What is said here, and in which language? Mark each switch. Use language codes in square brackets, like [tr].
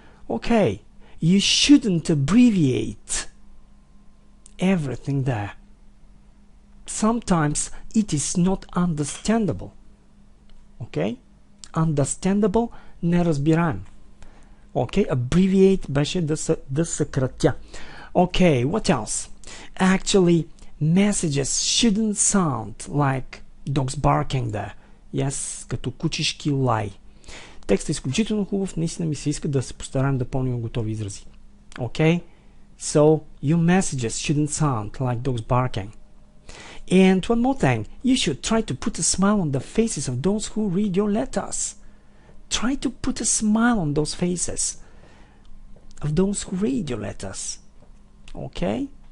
[en] Okay, you shouldn't abbreviate everything there. Sometimes it is not understandable. Okay? Understandable, неразбираем. [bg] Okay, abbreviate беше да съкратя. [en] Okay, what else? Actually, messages shouldn't sound like dogs barking there. [bg] Yes, като кучешки лай. Текстът е изключително хубав, наистина ми се иска да се постараем да помним готови изрази. [en] Okay? So, your messages shouldn't sound like dogs barking. And one more thing, you should try to put a smile on the faces of those who read your letters. Try to put a smile on those faces of those who read your letters. Okay?